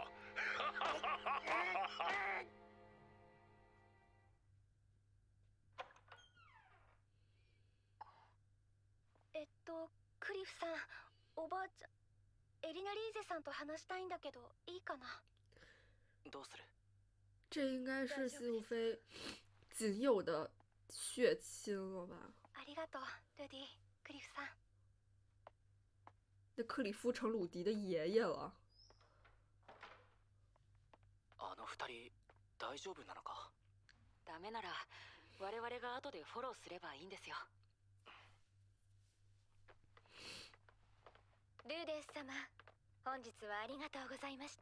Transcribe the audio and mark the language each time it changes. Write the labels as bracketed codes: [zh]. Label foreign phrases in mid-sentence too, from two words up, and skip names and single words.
[ja] クリフさん、おばあちゃん、エリナ・リーゼさんと話したいんだけど、いいかな？どうする？ [zh] 这应该是西鲁菲仅有的血亲了吧？ [ja] ありがとう、ルディ、クリフさん。 [zh] 那克里夫成鲁迪的爷爷了。 [ja] あの二人大丈夫なのか？ダメなら我々が後でフォローすればいいんですよ。ルーデス様、本日はありがとうございました。